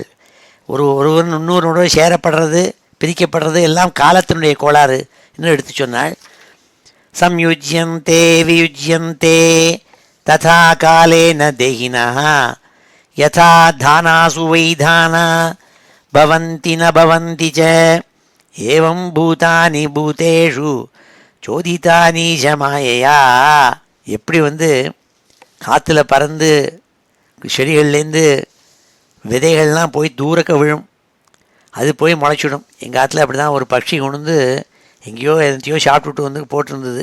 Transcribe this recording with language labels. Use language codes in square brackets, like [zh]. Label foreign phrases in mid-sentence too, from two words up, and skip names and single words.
[ta] ஒருவன் இன்னொருவரோடு சேரப்படுறது பிரிக்கப்படுறது எல்லாம் காலத்தினுடைய கோளாறு என்று எடுத்து சொன்னாள். [sa] संयुज्यन्ते वियुज्यन्ते तथा कालेन देहिनः यथा तानासु वैताना भवन्ति न भवन्ति च एवं भूतानि भूतेषु चोदितानि च मायया. [ta] எப்படி வந்து காற்றுல பறந்து செடிகள்லேருந்து விதைகள்லாம் போய் தூரக்க விழும், அது போய் முளைச்சிடும். எங்கள் காற்றுல அப்படி தான் ஒரு பட்சி கொண்டு வந்து எங்கேயோ எதையோ சாப்பிட்டுட்டு வந்து போட்டிருந்தது.